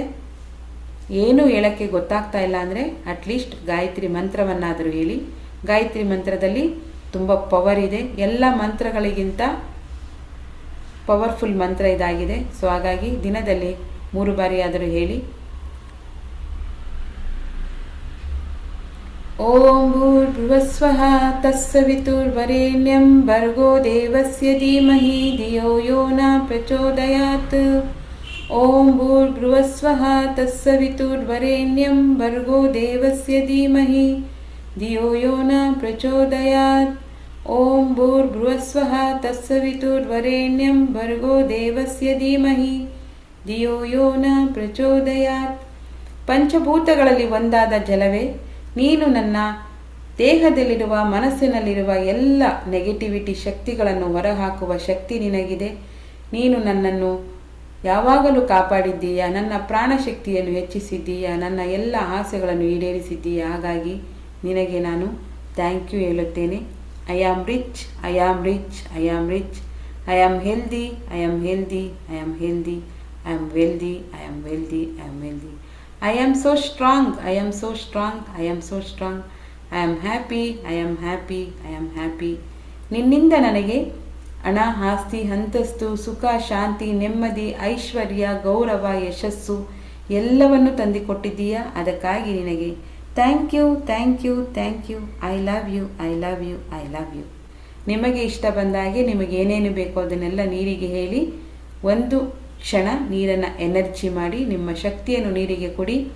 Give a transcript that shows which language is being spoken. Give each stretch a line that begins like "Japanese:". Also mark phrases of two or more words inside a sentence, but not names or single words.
Kannada: ಏನೂ ಹೇಳೋಕ್ಕೆ ಗೊತ್ತಾಗ್ತಾ ಇಲ್ಲ ಅಂದರೆ ಅಟ್ಲೀಸ್ಟ್ ಗಾಯತ್ರಿ ಮಂತ್ರವನ್ನಾದರೂ ಹೇಳಿ. ಗಾಯತ್ರಿ ಮಂತ್ರದಲ್ಲಿ ತುಂಬ ಪವರ್ ಇದೆ. ಎಲ್ಲ ಮಂತ್ರಗಳಿಗಿಂತ ಪವರ್ಫುಲ್ ಮಂತ್ರ ಇದಾಗಿದೆ. ಸೊ ಹಾಗಾಗಿ ದಿನದಲ್ಲಿ 3 ಬಾರಿ ಆದರೂ ಹೇಳಿ.
Sanskrit: ಓಂ ಭೂರ್ಭುವಸ್ವಃ ತತ್ಸವಿತುರ್ವರೆಣ್ಯಂ ಭರ್ಗೋ ದೇವಸ್ಯ ಧೀಮಹಿ ಧಿಯೋ ಯೋ ನ ಪ್ರಚೋದಯಾತ್. ಓಂ ಭೂರ್ಭುವಸ್ವಃ ತತ್ಸವಿತುರ್ವರೆಣ್ಯಂ ಭರ್ಗೋ ದೇವಸ್ಯ ಧೀಮಹಿ ಧಿಯೋ ಯೋ ನ ಪ್ರಚೋದಯಾತ್. ಓಂ ಭೂರ್ಭುವಸ್ವಃ ತತ್ಸವಿತುರ್ವರೆಣ್ಯಂ ಭರ್ಗೋ ದೇವಸ್ಯ ಧೀಮಹಿ ಧಿಯೋ ಯೋ ನ ಪ್ರಚೋದಯಾತ್.
Kannada: ಪಂಚಭೂತಗಳಲ್ಲಿ ಒಂದಾದ ಜಲವೇ, ನೀನು ನನ್ನ ದೇಹದಲ್ಲಿರುವ, ಮನಸ್ಸಿನಲ್ಲಿರುವ ಎಲ್ಲ ನೆಗೆಟಿವಿಟಿ ಶಕ್ತಿಗಳನ್ನು ಹೊರಹಾಕುವ ಶಕ್ತಿ ನಿನಗಿದೆ. ನೀನು ನನ್ನನ್ನು ಯಾವಾಗಲೂ ಕಾಪಾಡಿದ್ದೀಯಾ, ನನ್ನ ಪ್ರಾಣಶಕ್ತಿಯನ್ನು ಹೆಚ್ಚಿಸಿದ್ದೀಯಾ, ನನ್ನ ಎಲ್ಲ ಆಸೆಗಳನ್ನು ಈಡೇರಿಸಿದ್ದೀಯಾ. ಹಾಗಾಗಿ ನಿನಗೆ ನಾನು
English: thank you
Kannada: ಹೇಳುತ್ತೇನೆ.
English: I am rich, I am rich, I am rich. I am healthy, I am healthy, I am healthy. I am wealthy, I am wealthy, I am wealthy. I am so strong, I am so strong, I am so strong. I am happy, I am happy, I am happy.
Kannada: ನಿನ್ನಿಂದ ನನಗೆ ಹಣ, ಆಸ್ತಿ, ಅಂತಸ್ತು, ಸುಖ, ಶಾಂತಿ, ನೆಮ್ಮದಿ, ಐಶ್ವರ್ಯ, ಗೌರವ, ಯಶಸ್ಸು ಎಲ್ಲವನ್ನು ತಂದುಕೊಟ್ಟಿದ್ದೀಯಾ. ಅದಕ್ಕಾಗಿ ನಿನಗೆ
English: thank you, thank you, thank you. I love you, I love you, I love you.
Kannada: ನಿಮಗೆ ಇಷ್ಟ ಬಂದಾಗೆ ನಿಮಗೆ ಏನೇನು ಬೇಕೋ ಅದನ್ನೆಲ್ಲ ನೀರಿಗೆ ಹೇಳಿ. ಒಂದು ಕ್ಷಣ ನೀರನ್ನು ಎನರ್ಜಿ ಮಾಡಿ, ನಿಮ್ಮ ಶಕ್ತಿಯನ್ನು ನೀರಿಗೆ ಕೊಡಿ.